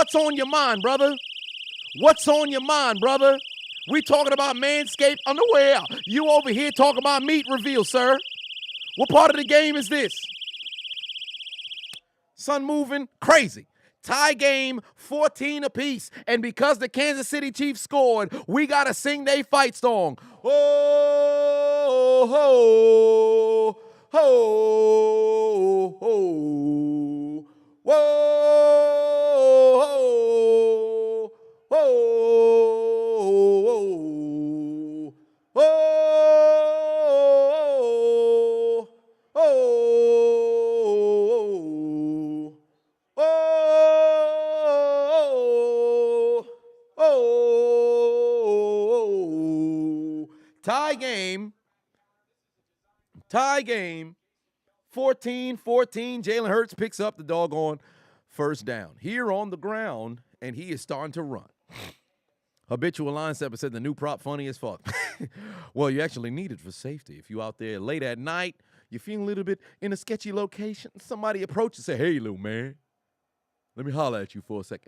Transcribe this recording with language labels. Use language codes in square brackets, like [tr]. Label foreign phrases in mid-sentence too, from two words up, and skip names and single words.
[en] What's on your mind, brother? We talking about Manscaped underwear. You over here talking about meat reveal, sir. What part of the game is this? Sun moving crazy. Tie game, 14 apiece. And because the Kansas City Chiefs scored, we got to sing they fight song. Oh, ho, ho, ho. Whoa, ho, ho, ho, ho, ho. Tie game, 14-14. Jalen Hurts picks up the doggone first down. Here on the ground, and he is starting to run. Habitual line stepper said the new prop funny as fuck. Well, you actually need it for safety. If you out there late at night, you're feeling a little bit in a sketchy location, somebody approaches and say, hey, little man, let me holler at you for a second.